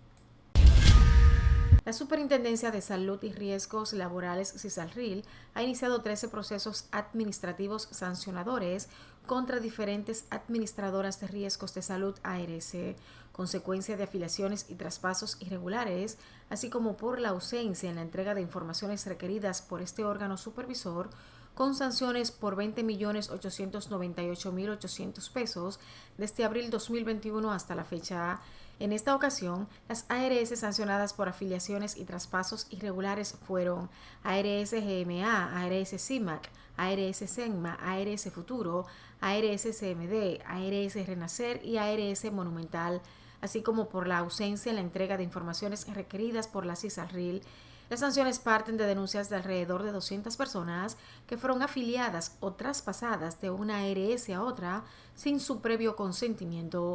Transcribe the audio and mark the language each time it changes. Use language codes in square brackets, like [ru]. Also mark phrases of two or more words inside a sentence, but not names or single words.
[es] La Superintendencia de Salud y Riesgos Laborales, CISALRIL, ha iniciado 13 procesos administrativos sancionadores contra diferentes administradoras de riesgos de salud ARS, consecuencia de afiliaciones y traspasos irregulares, así como por la ausencia en la entrega de informaciones requeridas por este órgano supervisor, con sanciones por 20.898.800 pesos desde abril 2021 hasta la fecha. En esta ocasión, las ARS sancionadas por afiliaciones y traspasos irregulares fueron ARS GMA, ARS CIMAC, ARS CENMA, ARS Futuro, ARS CMD, ARS Renacer y ARS Monumental, así como por la ausencia en la entrega de informaciones requeridas por la CISALRIL. Las sanciones parten de denuncias de alrededor de 200 personas que fueron afiliadas o traspasadas de una ARS a otra sin su previo consentimiento.